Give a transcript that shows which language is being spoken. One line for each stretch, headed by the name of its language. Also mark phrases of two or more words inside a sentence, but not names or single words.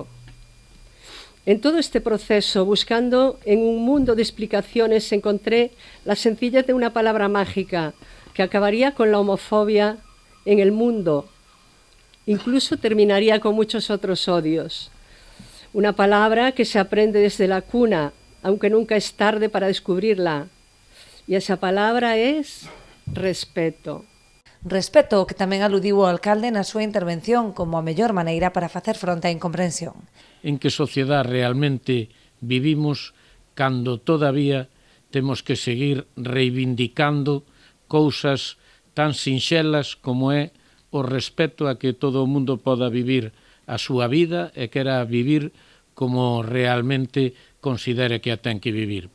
Spanish: En todo este proceso, buscando en un mundo de explicaciones, encontré la sencillez de una palabra mágica que acabaría con la homofobia en el mundo, incluso terminaría con muchos otros odios. Una palabra que se aprende desde la cuna, aunque nunca es tarde para descubrirla. E esa palabra es respeto.
Galician: Respeto que tamén aludiu o alcalde na súa intervención como a mellor maneira para facer fronte á incomprensión. En que sociedade realmente vivimos cando todavía temos que seguir reivindicando cousas tan sinxelas como é o respeto a que todo o mundo poda vivir a súa vida e quera vivir como realmente considere que a ten que vivir.